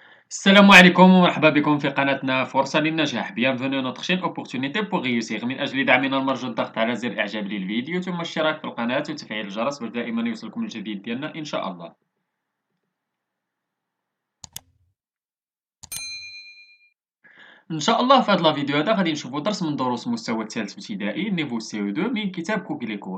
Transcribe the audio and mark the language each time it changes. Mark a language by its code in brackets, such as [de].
[ar] السلام عليكم ومرحبا بكم في قناتنا فرصة للنجاح. [fr] Bienvenue à notre chaîne Opportunité pour réussir. [ar] من أجل دعمنا المرجو الضغط على زر إعجاب للفيديو ثم الاشتراك في القناة وتفعيل الجرس باش دائما يوصلكم الجديد ديالنا إن شاء الله. إن شاء الله في هذا الفيديو هذا غادي نشوفوا درس من دروس المستوى الثالث ابتدائي نيفو سي او 2 من كتاب كوكليكو.